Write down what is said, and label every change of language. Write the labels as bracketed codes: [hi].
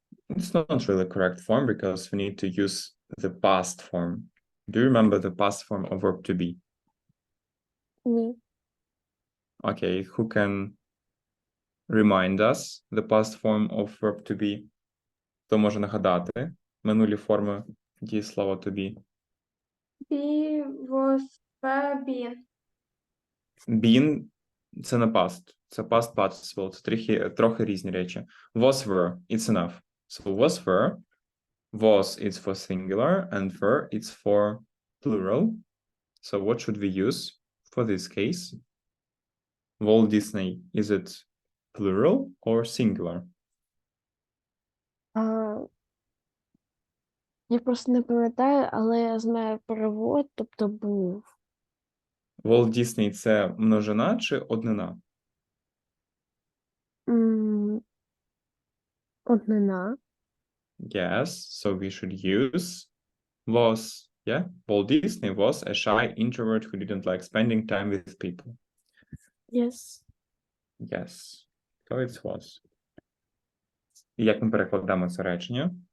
[en] It's not really correct form because we need to use the past form. Do you remember the past form of verb to be? [uk] Ні. [en] Okay, who can remind us the past form of verb to be? [uk] Хто може нагадати минулі форми дієслова to be? [en] Be, was, were, been. [uk] Been – це не past, це past participle, це трохи різні речі. [en] Was, were – it's enough. So was, were. Was it's for singular and were it's for plural. So what should we use for this case? Walt Disney, is it plural or singular? [uk] Я просто не пам'ятаю, але я знаю перевод, тобто був. Walt Disney – це множина чи однина? Однина. [en] Yes, so we should use was Yeah, Walt Disney was a shy introvert who didn't like spending time with people. Yes. Yes, so it was. [uk] І як ми перекладаємо це речення?